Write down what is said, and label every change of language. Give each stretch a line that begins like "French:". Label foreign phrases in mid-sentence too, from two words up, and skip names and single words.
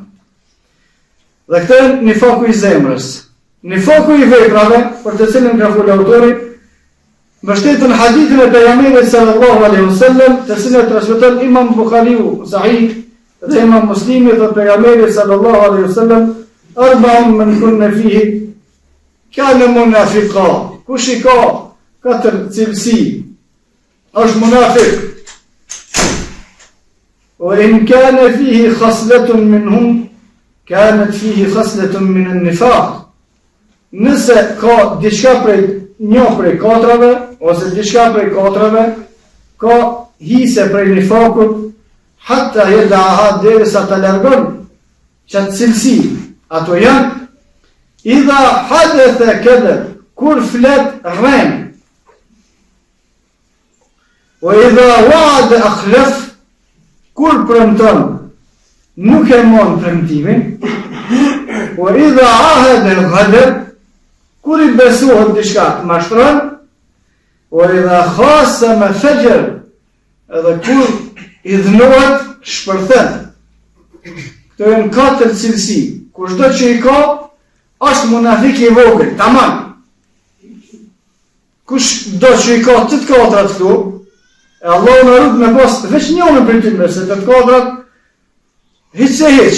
Albanian: Dhe këtë është nifaku i zemrës. Nifaku i veprave, për të cilën ka folur autori, mbështetën hadithin e pejgamberit
Arabic: صلى الله عليه وسلم,
Albanian: të cilën transmeton Imam Buhariu sahih dhe Imam Muslimi dhe pejgamberi
Arabic: صلى الله عليه وسلم, أربع من كن فيه كان منافقا.
Albanian: Kush i ka 4 cilësi, është munafik.
Arabic: وإن كان فيه خصلة منهم كانت فيه خصلة من النفاق.
Albanian: Nëse ka diçka prej një prej 4-ve ose diçka prej 4-ve, ka hise prej nifakut,
Arabic: حتى يدعها
Albanian: derisa ta largon çat cilësi. Ato janë
Arabic: إذا حدث كذب,
Albanian: kur flet rren,
Arabic: وإذا وعد أخلف,
Albanian: kur premton nuk e mon premtimin,
Arabic: وإذا عاهد غدر,
Albanian: kur i besohet diçka mashtron,
Arabic: وإذا خاصم فجر,
Albanian: edhe kur i dhënohet shpërthen. Këto janë 4 cilësi. Kushdo që i ka, është munafik i vogël, tamam. Kushdo që i ka të 4 këtu, e Allah në rrët me pas veç njënën për tyre, se të 4 hiç se hiç.